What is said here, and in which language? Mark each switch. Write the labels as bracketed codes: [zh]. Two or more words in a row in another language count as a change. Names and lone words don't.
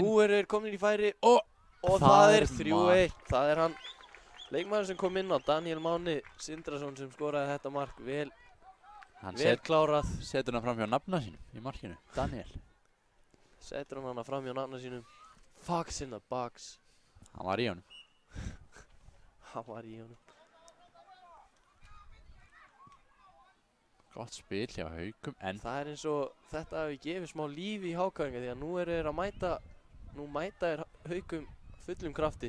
[is] Nú eru þeir komin í færi Og og það það er er 3-1. Það er hann leikmaður sem kom inn á, Daniel Máni Sindrason, sem skoraði þetta mark. Vel hann klárað. setur hann fram hjá nafna sínum í markinu. Daniel. Setur hann hana fram hjá nafna sínum. [en] Fox in the box. [is] Hann var í honum. Hann var í honum. Gott spil hjá Haukum. En Það er eins og þetta hafi gefið smá líf í HK-inga, því að nú eru þeir að mæta þeir Haukum fullum krafti.